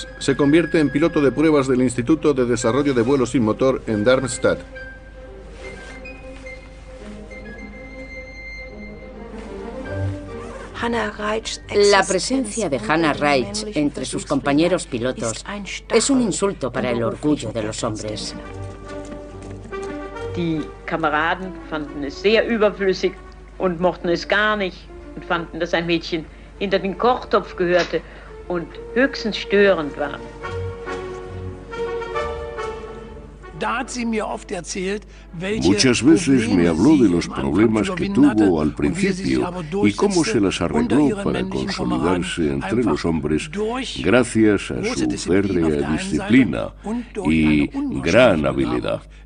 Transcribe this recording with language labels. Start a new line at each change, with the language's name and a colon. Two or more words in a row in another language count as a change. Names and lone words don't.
Spanish: Se convierte en piloto de pruebas del Instituto de Desarrollo de Vuelos sin Motor en Darmstadt. La presencia de Hannah Reitz entre sus compañeros pilotos es un insulto para el orgullo de los hombres.
German: Die Kameraden fanden es sehr überflüssig und mochten es gar nicht und fanden, dass ein Mädchen hinter den Kochtopf gehörte und höchstens störend war.
Spanish: Muchas veces me habló de los problemas que tuvo al principio y cómo se las arregló para consolidarse entre los hombres gracias a su férrea disciplina y gran habilidad.